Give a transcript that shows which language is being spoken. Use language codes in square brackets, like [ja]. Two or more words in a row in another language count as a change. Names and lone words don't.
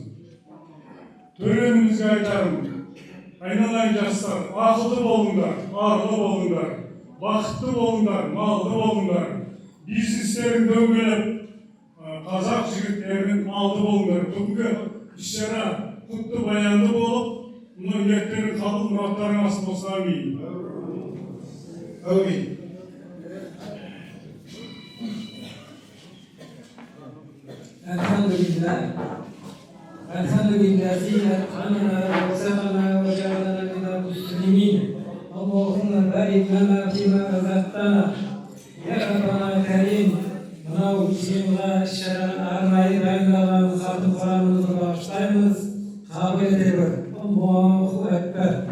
[kk] Төренімізге айтарым, айналайын жастар, ақылды болыңдар, арлы болыңдар, бақытты болыңдар, малды болыңдар. Бизнестерін дөңгелеп, қазақ жігіттерінің алды болыңдар. Бүгінгі іс-шара құтты баянды болып, мұны ниеттерің қабыл мұраттарың асыл болса амин. Амин. [ar] الحمد لله الذي أطعمنا وسقانا وجعلنا من المسلمين. اللهم بارك لنا فيما رزقتنا. يا ربنا كريم. [kk] Mınau jиынға іс-шараның арнайы дайындалған хатын Құранымызды бағыштаймыз. Қабыл ете көр. [ar] الله أكبر.